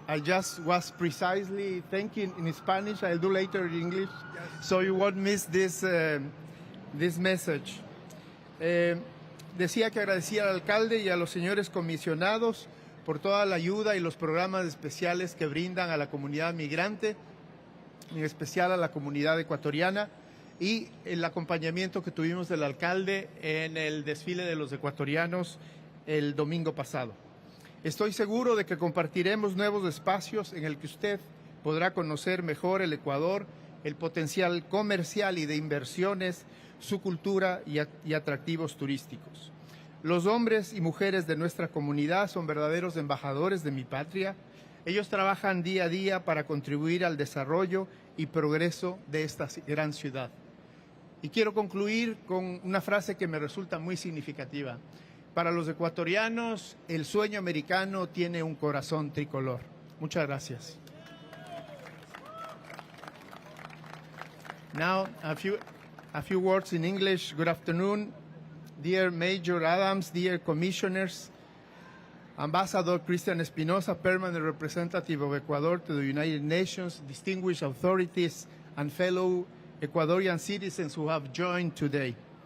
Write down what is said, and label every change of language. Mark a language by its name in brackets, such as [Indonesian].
[English] I just was precisely thinking in Spanish. I'll do later in English, Yes. so you won't miss this message. [Spanish] Decía que agradecía al alcalde y a los señores comisionados por toda la ayuda y los programas especiales que brindan a la comunidad migrante, en especial a la comunidad ecuatoriana, y el acompañamiento que tuvimos del alcalde en el desfile de los ecuatorianos el domingo pasado. Estoy seguro de que compartiremos nuevos espacios en el que usted podrá conocer mejor el Ecuador, el potencial comercial y de inversiones, su cultura y atractivos turísticos. Los hombres y mujeres de nuestra comunidad son verdaderos embajadores de mi patria. Ellos trabajan día a día para contribuir al desarrollo y progreso de esta gran ciudad. Y quiero concluir con una frase que me resulta muy significativa. Para los ecuatorianos, el sueño americano tiene un corazón tricolor. Muchas gracias. [English] Now, a few words in English. Good afternoon, dear Major Adams, dear commissioners, Ambassador Christian Espinosa, Permanent Representative of Ecuador to the United Nations, distinguished authorities, and fellow Ecuadorian citizens who have joined today.